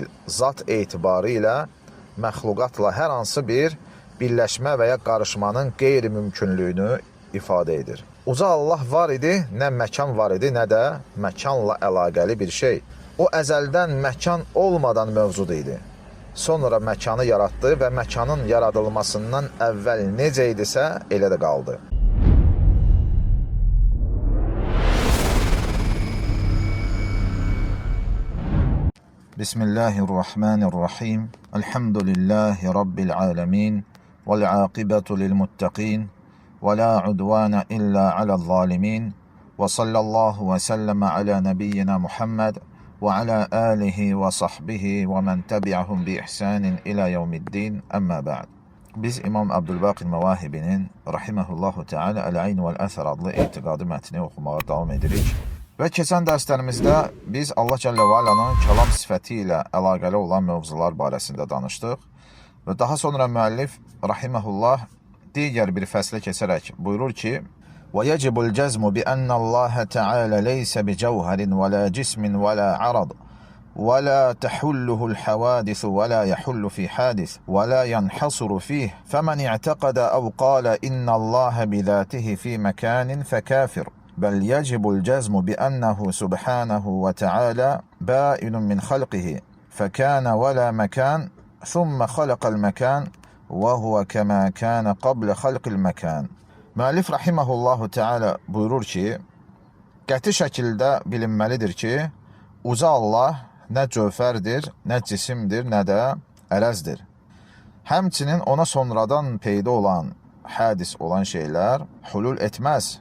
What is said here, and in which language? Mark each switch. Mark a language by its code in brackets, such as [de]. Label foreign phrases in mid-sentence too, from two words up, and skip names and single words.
[az] Zat etibarı ilə məxluqatla hər hansı bir birləşmə və ya qarışmanın qeyri-mümkünlüyünü ifadə edir. Uca Allah var idi, nə məkan var idi, nə də məkanla əlaqəli bir şey. O əzəldən məkan olmadan mövcud idi. Sonra məkanı yaratdı və məkanın yaradılmasından əvvəl necə idisə, elə də qaldı. [ar] Bismillahirrahmanirrahim. الحمد لله رب العالمين. والعاقبة للمتقين ولا عدوان إلا على الظالمين وصلى الله وسلم على نبينا محمد وعلى آله وصحبه ومن تبعهم بإحسان إلى يوم الدين أما بعد. [az] Biz İmam Abdülbaqir Məvahibinin [ar] رحمه الله تعالى [az] El-Ayn vəl-Əsər adlı etiqadi mətni oxumağa davam edirik. Və keçən dərslərimizdə biz Allah Cəllə və Alanın kəlam sifəti ilə əlaqəli olan mövzular barəsində danışdıq. Və daha sonra müəllif rahimehullah digər bir fəslə keçərək buyurur ki: [ar] "ويجب الجزم بأن الله تعالى ليس بجوهر ولا جسم ولا عرض ولا تحله الحوادث ولا يحل في حادث ولا ينحصر فيه. فمن اعتقد أو قال إن الله بذاته في مكان فكافر. بل يجب الجزم بأنه سبحانه وتعالى بائن من خلقه فكان ولا مكان ثم خلق المكان وهو كما كان قبل خلق المكان." [az] Müəllif [ar] رحمه الله تعالى [az] buyurur ki, qəti şəkildə bilinməlidir ki, uca Allah nə cövhərdir, nə cisimdir, nə də ərəzdir. Həmçinin ona sonradan peyda olan, hadis olan şeylər hulul etməz.